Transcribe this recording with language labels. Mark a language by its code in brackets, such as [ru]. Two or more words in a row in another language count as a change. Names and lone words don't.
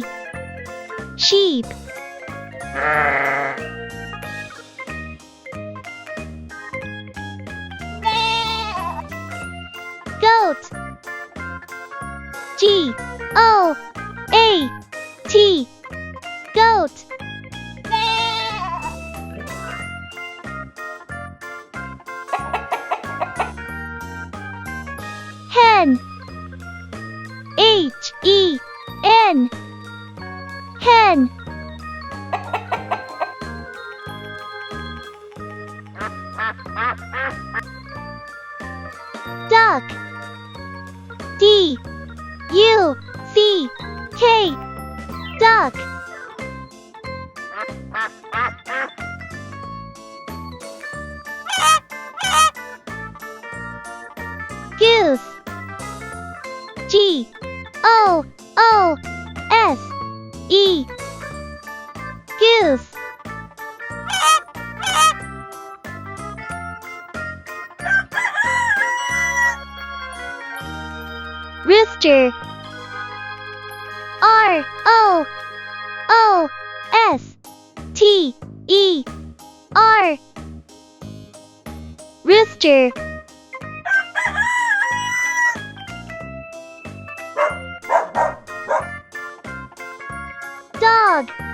[en] Sheep. Goat. G-O-A-T. Goat. Hen. H-E-N. Hen. Duck. D-U-C-K. Duck. Goose. G-O-O-S-E. Goose. Rooster. R-O-O-S-T-E-R. Rooster. Dog.